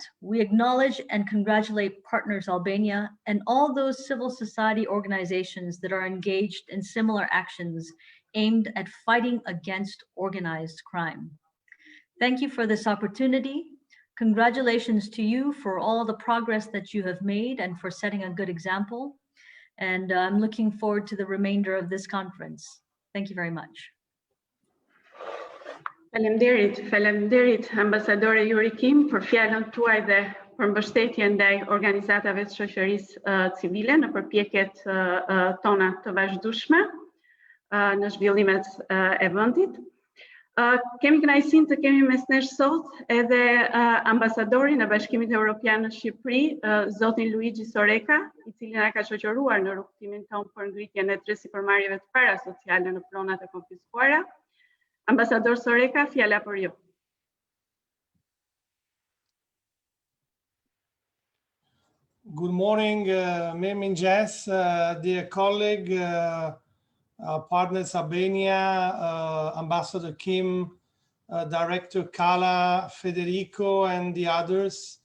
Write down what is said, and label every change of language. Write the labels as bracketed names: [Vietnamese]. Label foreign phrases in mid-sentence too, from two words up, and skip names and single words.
[English] We acknowledge and congratulate Partners Albania and all those civil society organizations that are engaged in similar actions aimed at fighting against organized crime. Thank you for this opportunity. Congratulations to you for all the progress that you have made and for setting a good example. And I'm looking forward to the remainder of this conference. Thank you very much. [Albanian] Faleminderit ambasadore Yuri Kim për fjalën tuaj dhe për mbështetjen ndaj organizatave të shoqërisë civile në përpjekjet tona të vazhdueshme në zhvillimet e vendit. Kemi kënaqësinë të kemi mes nesh sot edhe ambasadorin e Bashkimit Evropian në Shqipëri, zotin Luigi Soreka, i cili na ka shoqëruar në rrugtimin tonë për ngritjen e tre sipërmarrjeve të para sociale në pronat e konfiskuara. Ambasador Soreka, fjala për ju. [English] Good morning, Mirëmëngjes, dear colleague, Partners Albania, Ambassador Kim, Director Kala, Federico, and the others.